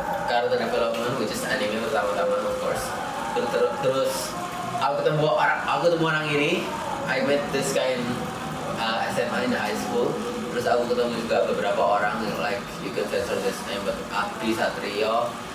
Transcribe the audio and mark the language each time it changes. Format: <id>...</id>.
<en>Character development, which is anime</en> <id>pertama-tama</id> <en>of course.</en> <id>Terus aku ketemu orang ini.</id> <en>I met this guy in SMA in high school.</en> <id>Terus aku ketemu juga beberapa orang yang</id> <en>like you can censor this name, but</en> <id>Abdi Satrio.</id>